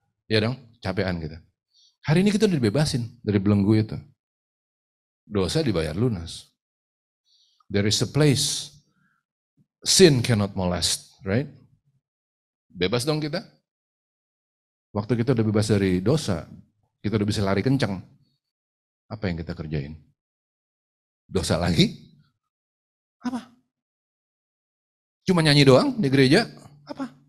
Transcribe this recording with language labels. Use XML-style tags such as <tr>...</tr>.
<id>Ya dong, capean kita. Hari ini kita udah dibebasin dari belenggu itu. Dosa dibayar lunas.</id> <en>There is a place sin cannot molest, right?</en> <id>Bebas dong kita. Waktu kita udah bebas dari dosa, kita udah bisa lari kencang. Apa yang kita kerjain? Dosa lagi? Apa? Cuma nyanyi doang di gereja? Apa?</id>